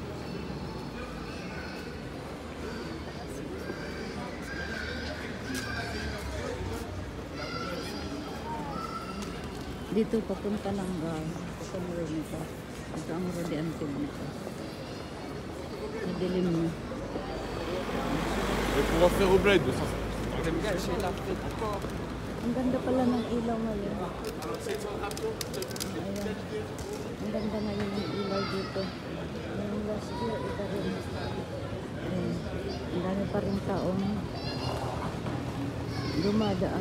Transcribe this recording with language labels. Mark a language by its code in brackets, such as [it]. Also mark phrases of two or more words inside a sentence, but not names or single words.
[tl] Dito papunta ng gal. Ito mo rin ito. Ito ang Rudi Antigua nito. Madilim mo. [fr] Pour faire au bled, ça. [tl] Ang ganda pala ng ilaw ngayon. Ayan. Ang ganda ngayon ng ilaw dito. Yung [en] last year, [tl] ito rin. Ayan. Ang dami pa rin taong dumadaan.